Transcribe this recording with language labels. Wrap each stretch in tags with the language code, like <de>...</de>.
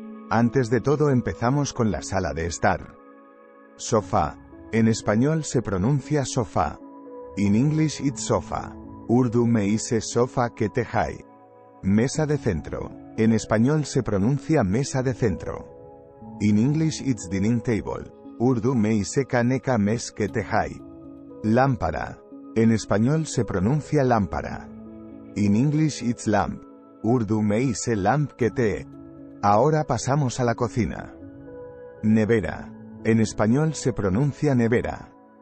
<es>Antes de todo empezamos con la sala de estar. Sofá. En español se pronuncia sofá.</es> <en>In English it's sofa.</en> <ur>Urdu me ise sofa kete hai.</ur> <es>Mesa de centro. En español se pronuncia mesa de centro.</es> <en>In English it's dining table.</en> <ur>Urdu me ise kaneka mes kete hai. Lámpara.</ur> <es>En español se pronuncia lámpara.</es> <en>In English it's lamp.</en> <ur>Urdu me ise lamp kete.</ur> <es>Ahora pasamos a la cocina. Nevera. En español se pronuncia nevera.</es>